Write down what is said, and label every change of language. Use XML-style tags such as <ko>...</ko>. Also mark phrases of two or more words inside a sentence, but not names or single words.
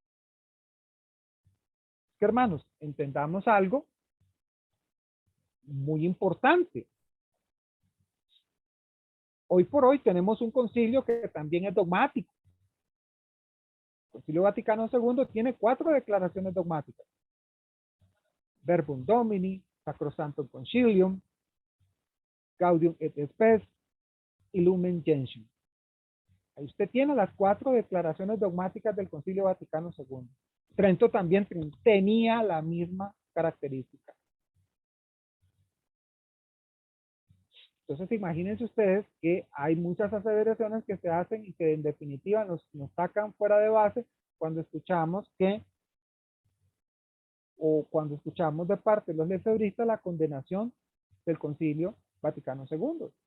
<es>Que hermanos, entendamos algo muy importante. Hoy por hoy tenemos un concilio que también es dogmático. El Concilio Vaticano II tiene 4 declaraciones dogmáticas. Verbum Domini, Sacrosanctum Concilium, Gaudium et Spes y Lumen Gentium. Ahí usted tiene las 4 declaraciones dogmáticas del Concilio Vaticano II. Trento también tenía la misma característica. Entonces imagínense ustedes que hay muchas aseveraciones que se hacen y que en definitiva nos sacan fuera de base cuando escuchamos cuando escuchamos de parte de los lefebristas la condenación del Concilio Vaticano II.</es>